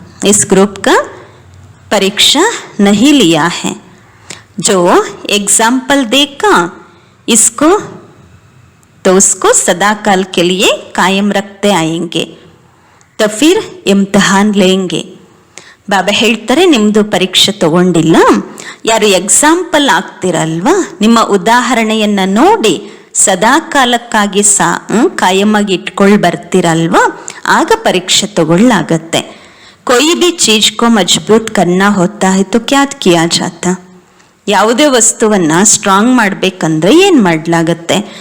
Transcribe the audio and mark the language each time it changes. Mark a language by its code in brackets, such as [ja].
[hi] इस ग्रुप का परीक्षा नहीं लिया है. जो एग्जाम्पल देगा इसको तो उसको सदा काल के लिए कायम रखते आएंगे, तो फिर इम्तिहान लेंगे. [kn] ಬಾಬಾ ಹೇಳ್ತಾರೆ, ನಿಮ್ಮದು ಪರೀಕ್ಷೆ ತಗೊಂಡಿಲ್ಲ, ಯಾರು ಎಕ್ಸಾಂಪಲ್ ಆಗ್ತಿರಲ್ವಾ, ನಿಮ್ಮ ಉದಾಹರಣೆಯನ್ನ ನೋಡಿ ಸದಾ ಕಾಲಕ್ಕಾಗಿ ಕಾಯಮಾಗಿ ಇಟ್ಕೊಂಡು ಬರ್ತಿರಲ್ವಾ, ಆಗ ಪರೀಕ್ಷೆ ತಗೊಳ್ಳಾಗತ್ತೆ. [hi] कोई भी चीज को मजबूत करना होता है तो क्या किया जाता? [kn] ಯಾವುದೇ ವಸ್ತುವನ್ನ ಸ್ಟ್ರಾಂಗ್ ಮಾಡಬೇಕಂದ್ರೆ ಏನು ಮಾಡಲಾಗುತ್ತೆ?